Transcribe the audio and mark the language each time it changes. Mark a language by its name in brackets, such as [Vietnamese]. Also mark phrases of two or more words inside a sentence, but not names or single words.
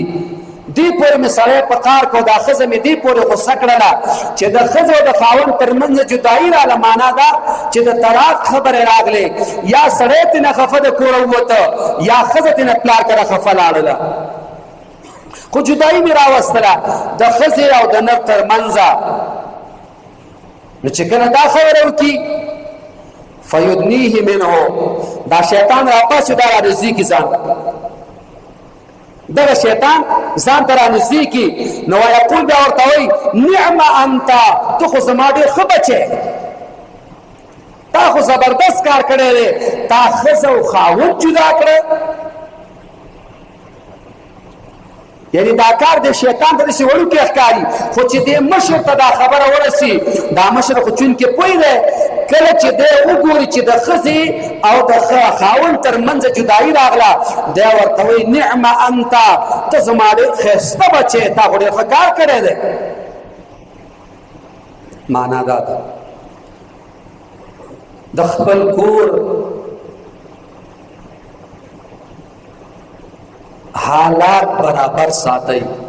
[Pashto] دې پورې مې سړی په کار کو دا ښځه مې دې پورې غوسه کړله چې د ښځې او د خاوند ترمنځ جدایي راله معنا ده چې د طلاق خبرې راغلې یا سړی ترېنه خفه د کوره ووته یا ښځه ترېنه پلار کره خفه لاړله خو جدایي مې راوستله د ښځې او د نر ترمنځه. نو چې کله دا خبره وکړي [Arabic] فیدنیه منه [Pashto] دا شیطان راپاسي دا رانږدې کړي ځان دغه شیطان ځان ته رانږدې کړي نو ویقول بیا ورته وایي [Arabic] نعم انت [Pashto] ته خو زما ډېر ښه بچی تا خو زبردست کار کړی دی تا ښځه او خاوند جدا کړه. یعنی دا کار د شیطان ته داسې وړوکی ښکاري خو چې دې مشر ته دا خبره ورسي دا مشر خو چونکې پوه دی کله چې دی وګوري چې د ښځې او د خاوند ترمنځ جدایي راغله دی ورته وایي [Arabic] نعم انت [Pashto] ته زما ډېر ښایسته بچی تا خو ډېر ښه کار کړی دی. معنا دا ده د خپل کور حالات برابر ساتي.